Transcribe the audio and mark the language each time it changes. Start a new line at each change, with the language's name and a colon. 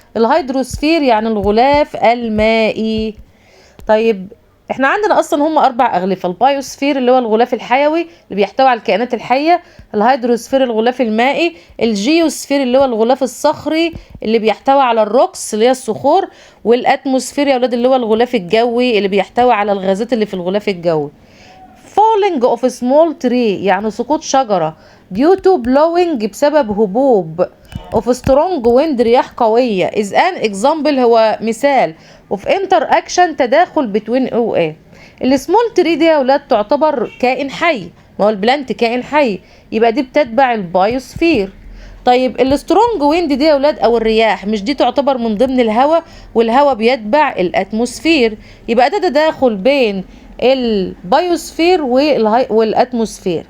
Arabic: الهيدروسفير يعني الغلاف المائي. طيب احنا عندنا اصلا هم 4 اغلفه: البايوسفير اللي هو الغلاف الحيوي اللي بيحتوي على الكائنات الحيه، الهيدروسفير الغلاف المائي، الجيوسفير اللي هو الغلاف الصخري اللي بيحتوي على الروكس اللي هي الصخور، والاتموسفير يا ولاد اللي هو الغلاف الجوي اللي بيحتوي على الغازات اللي في الغلاف الجوي.
English: falling of a small tree
Arabic: يعني سقوط شجرة،
English: due to blowing
Arabic: بسبب هبوب،
English: of strong wind
Arabic: رياح قوية،
English: is an example
Arabic: هو مثال،
English: of interaction
Arabic: تداخل
English: between
Arabic: او ايه. السمول تري دي يا ولاد تعتبر كائن حي، ما هو البلانت كائن حي، يبقى دي بتتبع البايوسفير. طيب السترونج ويند دي يا ولاد او الرياح، مش دي تعتبر من ضمن الهواء؟ والهواء بيتبع الاتموسفير، يبقى ده تداخل بين البايوسفير والاتموسفير.